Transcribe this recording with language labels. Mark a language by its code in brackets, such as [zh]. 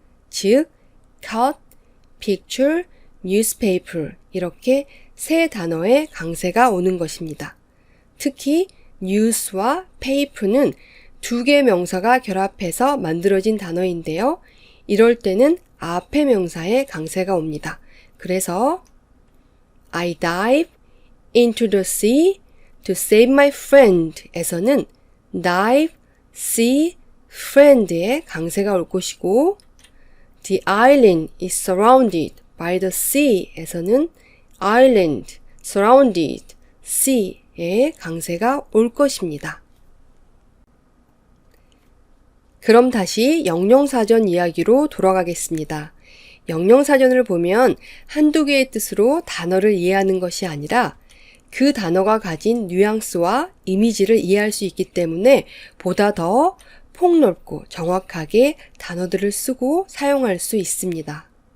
[ko] 즉, cut, picture, newspaper 이렇게 3 단어의 강세가 오는 것입니다. 특히 news와 paper는 2개 명사가 결합해서 만들어진 단어인데요. 이럴 때는 앞에 명사에 강세가 옵니다. 그래서 [en] I dive into the sea to save my friend [ko] 에서는 [en] dive, see, friend [ko] 의 강세가 올 것이고 [en] The island is surrounded by the sea 에서는 island, surrounded, sea [ko] 의 강세가 올 것입니다. 그럼 다시 영영사전 이야기로 돌아가겠습니다. 영영사전을 보면 한두 개의 뜻으로 단어를 이해하는 것이 아니라 그 단어가 가진 뉘앙스와 이미지를 이해할 수 있기 때문에 보다 더 폭넓고 정확하게 단어들을 쓰고 사용할 수 있습니다.